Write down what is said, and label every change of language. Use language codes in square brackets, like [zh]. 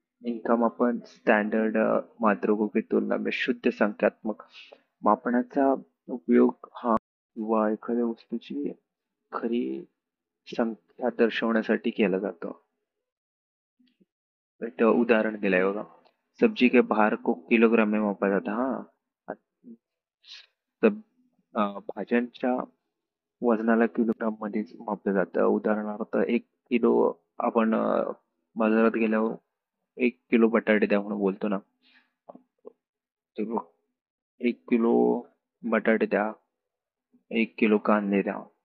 [hi] इनका मापन, स्टँडर्ड मात्रकों की तुलना में शुद्ध संख्यात्मक. [mr] मापनाचा उपयोग हा किंवा एखाद्या वस्तूची खरी संख्या दर्शवण्यासाठी केला जातो. इथं उदाहरण दिलंय बघा. [hi] सब्जी के भार को किलोग्राम में मापा जाता. [mr] हा, सब भाज्यांच्या वजनाला किलोग्राम मध्ये मापलं जातं. उदाहरणार्थ 1 किलो आपण बाजारात गेल्यावर 1 किलो बटाटे द्या म्हणून बोलतो ना. ते बघ, 1 किलो बटाटे द्या, 1 किलो कांदे द्या.